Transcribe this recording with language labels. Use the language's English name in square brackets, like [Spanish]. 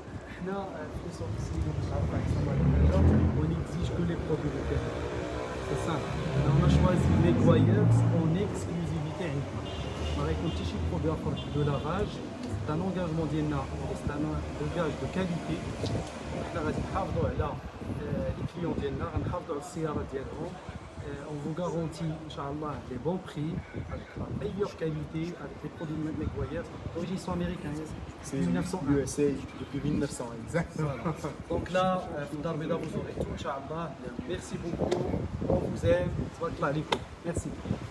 [Arabic] احنا في سونتر سيليغون باش نعرفوا على [French] on n'exige que les produits de qualité. C'est simple. On a choisi Meguiar's en exclusivité [Arabic] عندنا. ما غيكون حتى شي برودوي اخر دو لاغاج. [French] C'est un engagement [Arabic] ديالنا, [French] c'est un engagement de qualité. [Arabic] احنا غادي نحافظوا على لي كليون ديالنا, غنحافظوا على السيارات ديالهم. [French] On vous garantit, Inch'Allah, les bons prix, avec la meilleure qualité, avec les produits Meguiar's. D'origine sont américains. C'est 1901. USA depuis 1900, exactement. Donc là, Dar Beda, vous aurez tout, Inch'Allah. Merci beaucoup. On vous aime. Merci.